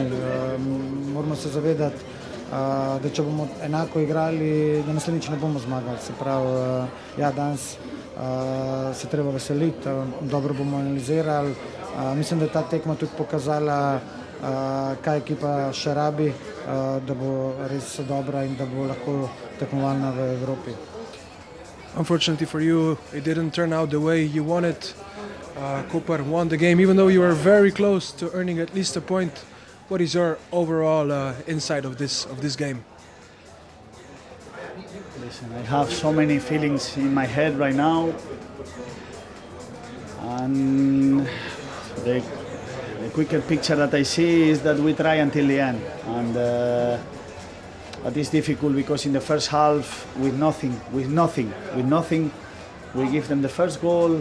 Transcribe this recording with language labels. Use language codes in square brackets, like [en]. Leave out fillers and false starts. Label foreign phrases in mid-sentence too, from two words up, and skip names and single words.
[sl] Moramo se zavedati, da če bomo enako igrali, da naslednjič ne bomo zmagali. Se pravi, ja, danes se treba veseliti, dobro bomo analizirali. Mislim, da je ta tekma tudi pokazala, kaj ekipa še rabi, da bo res dobra in da bo lahko tekmovalna v Evropi. [en] Unfortunately for you, it didn't turn out the way you wanted. Koper won the game, even though you were very close to earning at least a point. What is your overall insight of this game? Listen, I have so many feelings in my head right now, and the quicker picture that I see is that we try until the end, and but it's difficult because in the first half, with nothing, we give them the first goal.